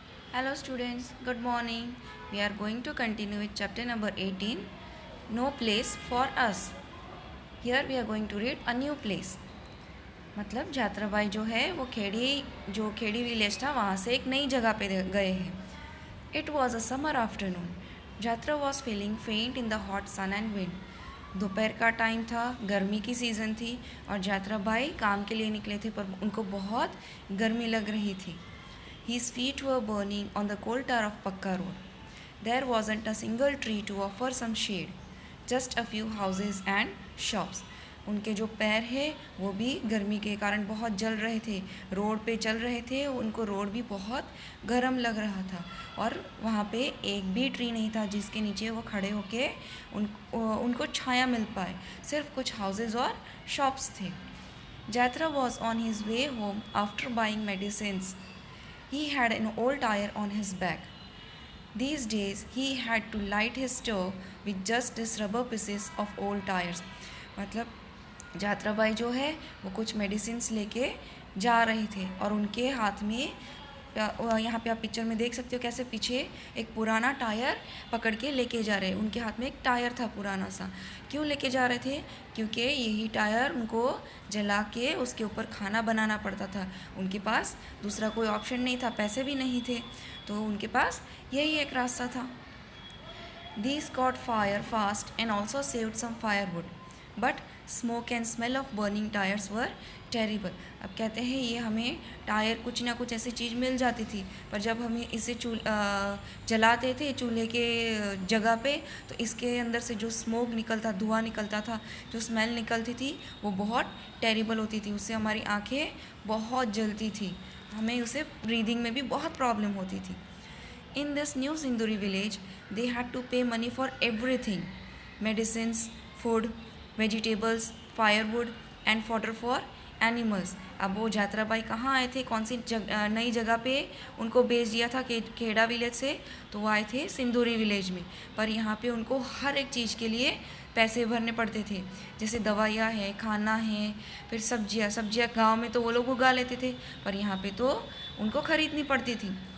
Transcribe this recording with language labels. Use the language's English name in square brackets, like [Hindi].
[English] Hello students, good morning. We are going to continue with chapter number 18, No Place for Us. Here we are going to read a new place. [Hindi] मतलब जात्राबाई जो है वो Khedi village था वहाँ से एक नई जगह पे गए हैं. [English] It was a summer afternoon. Jatra was feeling faint in the hot sun and wind. [Hindi] दोपहर का टाइम था, गर्मी की सीज़न थी और जात्राबाई काम के लिए निकले थे पर उनको बहुत गर्मी लग रही थी. [English] His feet were burning on the coal tar of Pakka road. There wasn't a single tree to offer some shade, just a few houses and shops. [Hindi] उनके जो पैर है वो भी गर्मी के कारण बहुत जल रहे थे. रोड पे चल रहे थे, उनको रोड भी बहुत गर्म लग रहा था और वहाँ पे एक भी ट्री नहीं था जिसके नीचे वो खड़े होके उनको छाया मिल पाए. सिर्फ कुछ हाउसेस और शॉप्स थे. [English] Jatra was on his way home after buying medicines. He had an old tire on his back. These days, he had to light his stove with just these rubber pieces of old tires. [Hindi] मतलब जात्राबाई जो है वो कुछ medicines लेके जा रहे थे और उनके हाथ में यहाँ पे आप पिक्चर में देख सकते हो कैसे पीछे एक पुराना टायर पकड़ के लेके जा रहे हैं. उनके हाथ में एक टायर था पुराना सा. क्यों लेके जा रहे थे? क्योंकि यही टायर उनको जला के उसके ऊपर खाना बनाना पड़ता था. उनके पास दूसरा कोई ऑप्शन नहीं था, पैसे भी नहीं थे, तो उनके पास यही एक रास्ता था. [English] These caught fire fast and also saved some firewood. But smoke and smell of burning tires were terrible. [Hindi] अब कहते हैं ये हमें टायर कुछ ना कुछ ऐसी चीज़ मिल जाती थी, पर जब हम इसे जलाते थे चूल्हे के जगह पे तो इसके अंदर से जो स्मोक निकलता, धुआं निकलता था, जो स्मेल निकलती थी वो बहुत टेरिबल होती थी. उससे हमारी आँखें बहुत जलती थी, हमें उसे ब्रीदिंग में भी बहुत प्रॉब्लम होती थी. [English] In this new Sinduri village, they had to pay money for everything: medicines, food, vegetables, firewood and fodder for animals. [Hindi] अब वो जात्राबाई कहाँ आए थे, कौन सी नई जगह पे उनको भेज दिया था खेड़ा विलेज से, तो वो आए थे सिंदूरी विलेज में. पर यहाँ पे उनको हर एक चीज़ के लिए पैसे भरने पड़ते थे. जैसे दवाइयाँ हैं, खाना है, फिर सब्जियाँ गांव में तो वो लोग उगा लेते थे, पर यहाँ पे तो उनको ख़रीदनी पड़ती थी.